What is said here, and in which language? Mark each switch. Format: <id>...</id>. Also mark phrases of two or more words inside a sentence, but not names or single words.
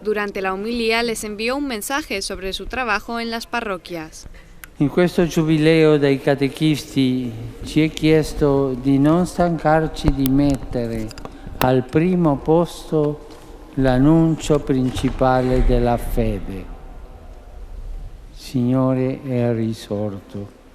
<es>Durante la homilía les envió un mensaje sobre su trabajo en las parroquias.</es> <it>In questo giubileo dei catechisti ci è chiesto di non stancarci di mettere al primo posto l'annuncio principale della fede. Signore è risorto.</it>